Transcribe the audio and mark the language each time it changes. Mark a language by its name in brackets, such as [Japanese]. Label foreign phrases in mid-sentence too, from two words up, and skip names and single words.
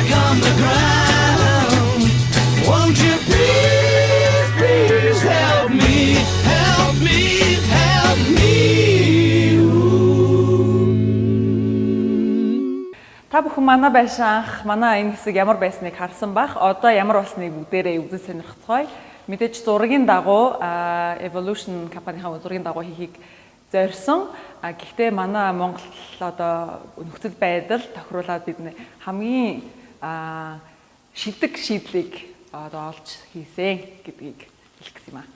[English] from the ground. Won't you please, please help me, help me, help me. [Mongolian] Та бүхэн манай байшин анх манай энэ хэсэг ямар байсныг харсан бах. Одоо ямар болсныг бүгдээрээ үзэж сонирхцгоё. Мэдээж зургийн дагуу Evolution компанийн зургийн дагуу хийхийг зорьсон. Гэхдээ манай Монгол одоо нөхцөл байдал тохируулаад бид хамгийн шилдэг шийдлийг одоо олж хийсэн гэдгийг хэлэх гэсэн юм аа.